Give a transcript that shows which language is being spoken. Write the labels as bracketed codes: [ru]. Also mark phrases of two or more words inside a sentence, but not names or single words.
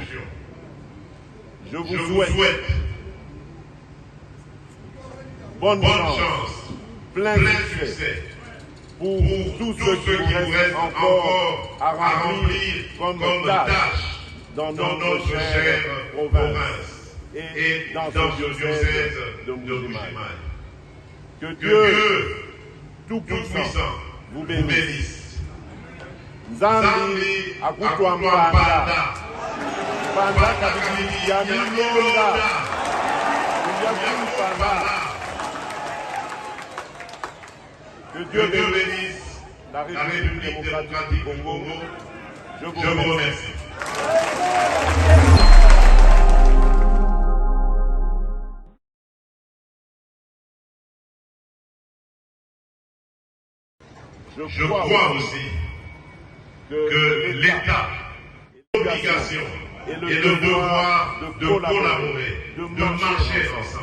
[fr] Je vous souhaite bonne chance, plein de succès pour tous ceux qui vous restent encore à remplir comme tâche dans notre chère province et dans ce diocèse de Mbuji-Mayi. Que Dieu Tout-Puissant vous bénisse. [lua] Nzambi akutwambanda Panda kabili ya milonda [fr] Que Dieu bénisse la République démocratique du Congo. Je vous remercie. Je crois aussi que l'État, l'obligation et le devoir de collaborer, de marcher ensemble.